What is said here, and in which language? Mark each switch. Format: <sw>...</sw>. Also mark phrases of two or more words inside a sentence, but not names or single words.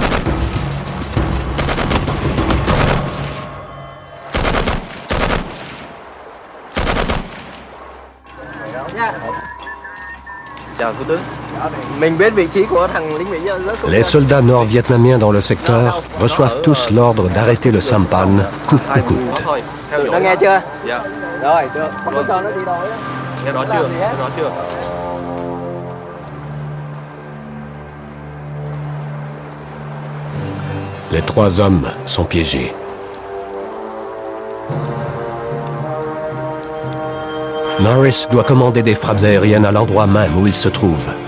<vi>Chào thủ tướng. Mình biết vị trí của thằng lính Mỹ rất</vi> <fr>Les soldats nord-vietnamiens dans le secteur reçoivent tous l'ordre d'arrêter le sampan coûte que coûte.</fr> <vi>Nó nghe chưa? Dạ. Rồi, được. Không có cho nó đi đâu á. Nghe rõ chưa? Nghe rõ chưa?</vi> <fr>Les trois hommes sont piégés. Norris doit commander des frappes aériennes à l'endroit même où il se trouve.</fr>